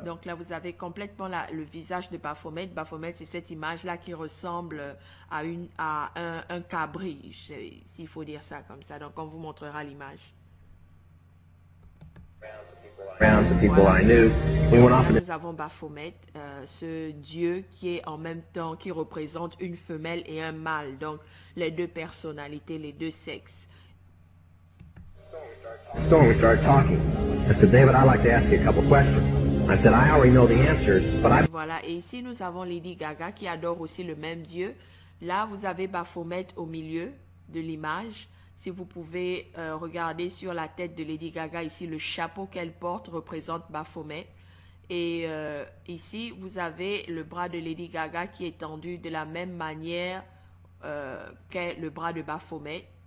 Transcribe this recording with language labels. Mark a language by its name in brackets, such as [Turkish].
[French] Donc là, vous avez complètement le visage de Baphomet. Baphomet, c'est cette image-là qui ressemble à un cabri, s'il faut dire ça comme ça. Donc, on vous montrera l'image. [English] rounds of people I knew. We went off in [French] Nous avons Baphomet, ce dieu qui est en même temps, qui représente une femelle et un mâle. Donc, les deux personnalités, les deux sexes. [English] the store. We started talking. I said, David, I'd like to ask you a couple questions. I said, I already know the answers, but I [French] Voilà, et ici nous avons Lady Gaga qui adore aussi le même Dieu. Là, vous avez Baphomet au milieu de l'image. Si vous pouvez regarder sur la tête de Lady Gaga, ici le chapeau qu'elle porte représente Baphomet. Et ici, vous avez le bras de Lady Gaga qui est tendu de la même manière qu'est le bras de Baphomet.